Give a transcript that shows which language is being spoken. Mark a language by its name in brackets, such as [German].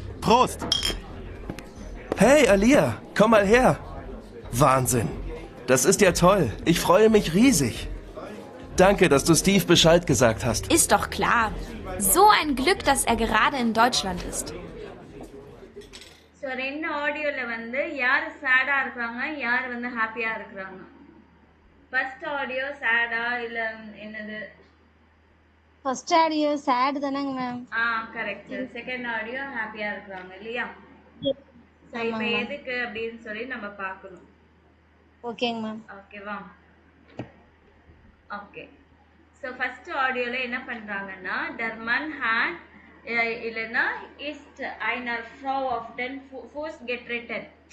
[German] Prost! Hey, Alia, komm mal her. Wahnsinn. Das ist ja toll. Ich freue mich riesig. Danke, dass du Steve Bescheid gesagt hast. Ist doch klar. So ein Glück, dass er gerade in Deutschland ist. [Tamil] So ரெண்டு ஆடியோல வந்து யார் சேடா இருக்கிறாங்க, யார் வந்து ஹாப்பியா இருக்கிறாங்க. First audio சேடா இல்ல என்னது? ஃபர்ஸ்ட் ஆடியோ சேட் தானங்க மேம். கரெக்ட். செகண்ட் ஆடியோ ஹாப்பியா இருக்கிறாங்க இல்லையா? ஸோ இப்போ எதுக்கு அப்படின்னு சொல்லி நம்ம பார்க்கணும். ஓகேங்க மேம். ஓகேவா? ஓகே. ஸோ ஃபர்ஸ்ட் ஆடியோல என்ன பண்றாங்கன்னா, [German] der Mann hat [Tamil] இல்லைன்னா [German] ist einer Frau auf den Fuß getreten.